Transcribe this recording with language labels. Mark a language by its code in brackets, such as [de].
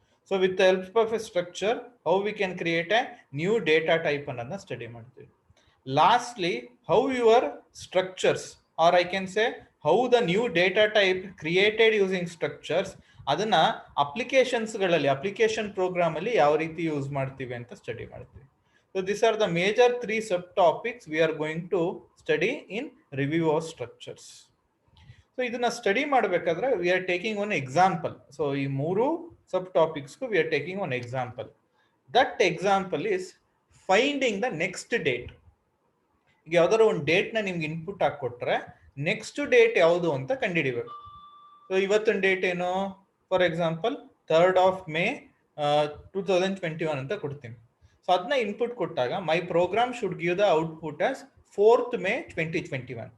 [en] so with the help of a structure, how we can create a new data type [kn] ಅನ್ನೋದನ್ನ study ಮಾಡ್ತೀವಿ. [en] lastly, how your structures are I can say how the new data type created using structures, [kn] ಅದನ್ನ ಅಪ್ಲಿಕೇಶನ್ಸ್ಗಳಲ್ಲಿ, application program ಅಲ್ಲಿ ಯಾವ ರೀತಿ use ಮಾಡ್ತೀವಿ ಅಂತ study ಮಾಡ್ತೀವಿ. [en] So these are the major three subtopics we are going to study in review of structures. So [kn] ಇದನ್ನ study ಮಾಡಬೇಕಾದ್ರೆ [en] we are taking one example. So ಈ ಮೂರು subtopics we are taking one example. That example is finding the next date. [kn] ಈಗ ಯಾವ್ದಾದ್ರು ಒಂದು date ನ ನಿಮ್ಗೆ input ಹಾಕೊಟ್ರೆ next date ಯಾವುದು ಅಂತ ಕಂಡುಹಿಡಿಬೇಕು. ಸೊ ಇವತ್ತಿನ ಡೇಟ್ ಏನು? For example 3rd of May 2021 ಅಂತ ಕೊಡ್ತೀನಿ. ಸೊ ಅದನ್ನ ಇನ್ಪುಟ್ ಕೊಟ್ಟಾಗ [en] My program should give the output as 4th May 2021.